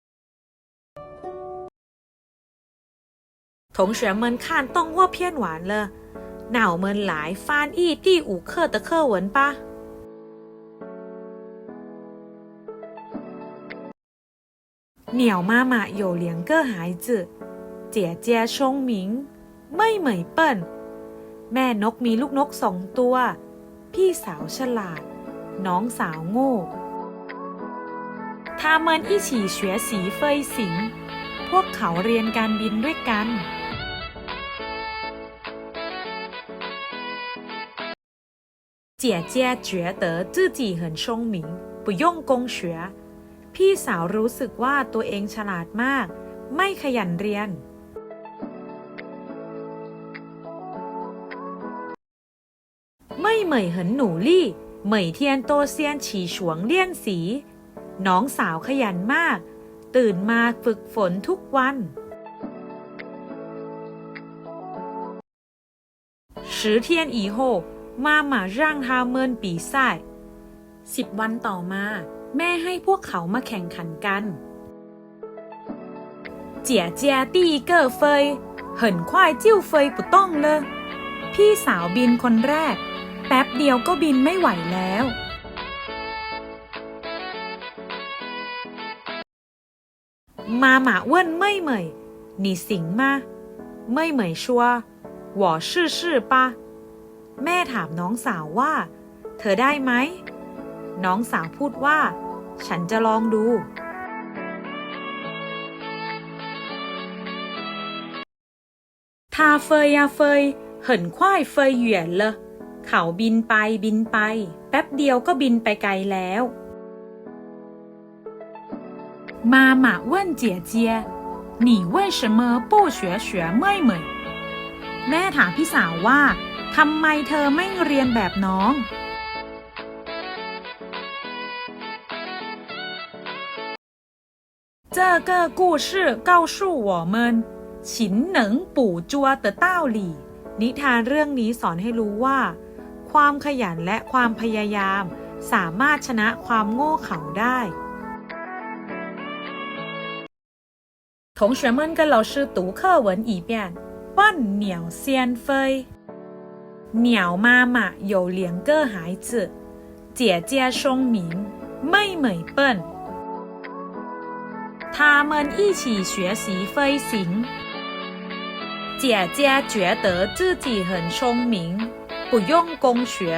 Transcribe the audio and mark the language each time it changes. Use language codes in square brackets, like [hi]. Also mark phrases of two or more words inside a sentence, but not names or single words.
[zh] 同学们看动画片完了，那我们来翻译第5课的课文吧。鸟妈妈有2个孩子，姐姐聪明，妹妹笨。 [th] แม่นกมีลูกนก2 ตัว พี่สาวฉลาด น้องสาวโง่ [zh] 他们一起学习飞行 [th] พวกเขาเรียนการบินด้วยกัน [zh] 姐姐觉得自己很聪明不用功学 [th] พี่สาวรู้สึกว่าตัวเองฉลาดมากไม่ขยันเรียน [zh] 妹妹很努力每天都先起床练习 [th] น้องสาวขยันมากตื่นมาฝึกฝนทุกวัน [zh] 10天以后妈妈让他们比赛 [th] 10 วันต่อมาแม่ให้พวกเขามาแข่งขันกัน [zh] 姐姐第一个飞很快就飞不动了 [th] พี่สาวบินคนแรกแป๊บเดียวก็บินไม่ไหวแล้ว [zh] 妈妈问妹妹你行吗妹妹说我试试吧 [th] แม่ถามน้องสาวว่าเธอได้ไหมน้องสาวพูดว่าฉันจะลองดู [zh] 他飞呀飞很快飞远了 [th] เขาบินไปแป๊บเดียวก็บินไปไกลแล้ว [zh] 妈妈问姐姐你为什么不学妹妹 [th] แม่ถามพี่สาวว่าทำไมเธอไม่เรียนแบบน้อง [zh] 这个故事告诉我们勤能补拙的道理 [th] นิทานเรื่องนี้สอนให้รู้ว่าความขยันและความพยายามสามารถชนะความโง่เขลาได้ [zh] 同学们跟老师读课文一遍问鸟先飞鸟妈妈有2个孩子姐姐聪明妹妹笨他们一起学习飞行姐姐觉得自己很聪明不用功学